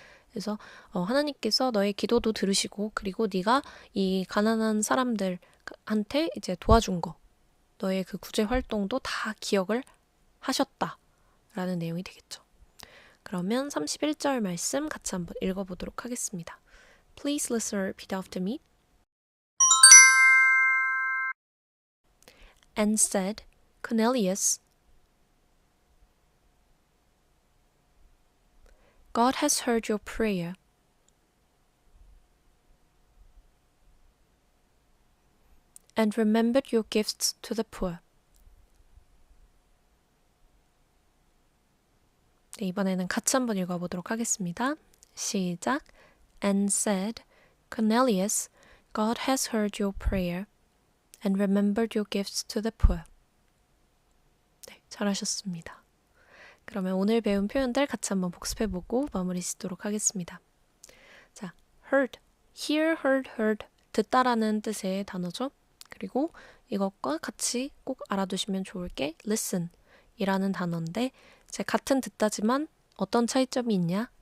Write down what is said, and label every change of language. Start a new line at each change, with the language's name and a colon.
Korean: 그래서 하나님께서 너의 기도도 들으시고 그리고 네가 이 가난한 사람들한테 이제 도와준 거, 너의 그 구제 활동도 다 기억을 하셨다라는 내용이 되겠죠. 그러면 31절 말씀 같이 한번 읽어보도록 하겠습니다.
English: Please listen and repeat after me. And said, Cornelius, God has heard your prayer and remembered your gifts to the poor.
Korean: 네, 이번에는 같이 한번 읽어보도록 하겠습니다. 시작.
English: And said, Cornelius, God has heard your prayer and remembered your gifts to the poor.
Korean: 네, 잘하셨습니다. 그러면 오늘 배운 표현들 같이 한번 복습해보고 마무리 짓도록 하겠습니다. 자, heard, hear, heard, 듣다라는 뜻의 단어죠. 그리고 이것과 같이 꼭 알아두시면 좋을 게 listen 이라는 단어인데 이제 같은 듣다지만 어떤 차이점이 있냐?